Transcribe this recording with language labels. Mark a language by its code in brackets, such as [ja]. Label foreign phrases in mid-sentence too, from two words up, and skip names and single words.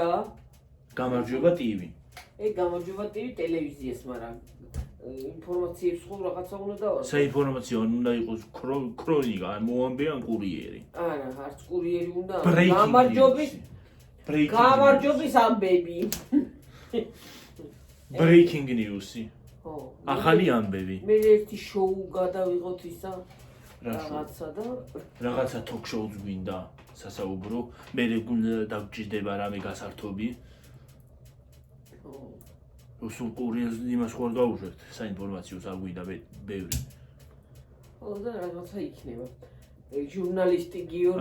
[en] გამარჯვება TV. გამარჯვება TV [ka] ტელევიზიას, მაგრამ ინფორმაციებს ხო რაღაცა უნდა დავარ. საინფორმაციო უნდა იყოს ქრონიკა, ან მოამბე ან კურიერი. არა, არც კურიერი უნდა. [en] Breaking [ka] გამარჯვების ამბები. [en] Breaking news- [ka] ი. ხო. ახალი ამბები. მე ერთი შოუ გადავიღოთ ისა რაღაცა და რაღაცა talk-show-ს გვინდა სასაუბრო. მე დაგჭირდება რამე გასართობი. სულ კურიერს იმას ხوار გავუშვებთ, საინფორმაციოს არ გვინდა ბევრი. ხო და რაღაცა იქნება. ჟურნალისტი გიორგი.